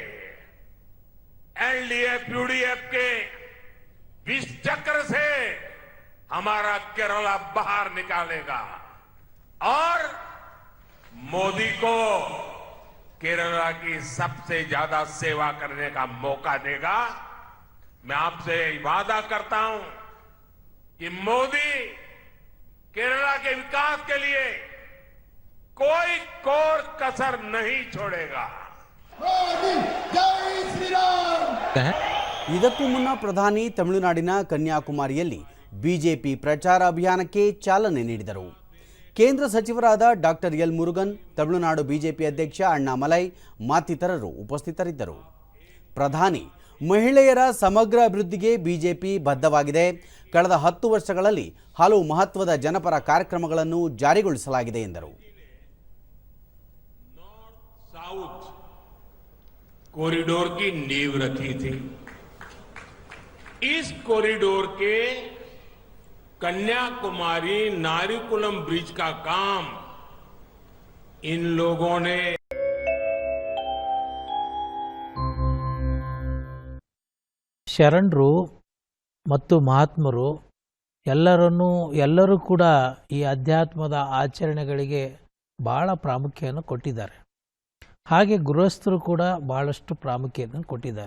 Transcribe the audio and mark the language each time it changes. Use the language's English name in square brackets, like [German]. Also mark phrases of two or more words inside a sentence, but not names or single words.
[Hindi] एलडीएफ यूडीएफ के विष चक्र से हमारा केरला बाहर निकालेगा और मोदी को केरला की सबसे ज्यादा सेवा करने का मौका देगा. मैं आपसे वादा करता हूं कि मोदी केरला के विकास के लिए कोई कोर कसर नहीं छोड़ेगा. [Kannada] ಇದಕ್ಕೂ ಮುನ್ನ ಪ್ರಧಾನಿ ತಮಿಳುನಾಡಿನ ಕನ್ಯಾಕುಮಾರಿಯಲ್ಲಿ ಬಿಜೆಪಿ ಪ್ರಚಾರ ಅಭಿಯಾನಕ್ಕೆ ಚಾಲನೆ ನೀಡಿದರು. ಕೇಂದ್ರ ಸಚಿವರಾದ ಡಾಕ್ಟರ್ ಎಲ್ ಮುರುಗನ್, ತಮಿಳುನಾಡು ಬಿಜೆಪಿ ಅಧ್ಯಕ್ಷ ಅಣ್ಣಾಮಲೈ ಮತ್ತಿತರರು ಉಪಸ್ಥಿತರಿದ್ದರು. ಪ್ರಧಾನಿ ಮಹಿಳೆಯರ ಸಮಗ್ರ ಅಭಿವೃದ್ಧಿಗೆ ಬಿಜೆಪಿ ಬದ್ಧವಾಗಿದೆ. ಕಳೆದ 10 ವರ್ಷಗಳಲ್ಲಿ ಹಲವು ಮಹತ್ವದ ಜನಪರ ಕಾರ್ಯಕ್ರಮಗಳನ್ನು ಜಾರಿಗೊಳಿಸಲಾಗಿದೆ ಎಂದರು. [Hindi] साउथ कॉरिडोर की नींव रखी थी. इस कॉरिडोर के कन्याकुमारी नारिकुलम ब्रिज का काम इन लोगों ने [Kannada] ಶರಣರು ಮತ್ತು ಮಹಾತ್ಮರು ಎಲ್ಲರೂ ಕೂಡ ಈ ಅಧ್ಯಾತ್ಮದ ಆಚರಣೆಗಳಿಗೆ ಭಾಳ ಪ್ರಾಮುಖ್ಯವನ್ನು ಕೊಟ್ಟಿದ್ದಾರೆ. ಹಾಗೆ ಗೃಹಸ್ಥರು ಕೂಡ ಭಾಳಷ್ಟು ಪ್ರಾಮುಖ್ಯತೆಯನ್ನು ಕೊಟ್ಟಿದ್ದಾರೆ.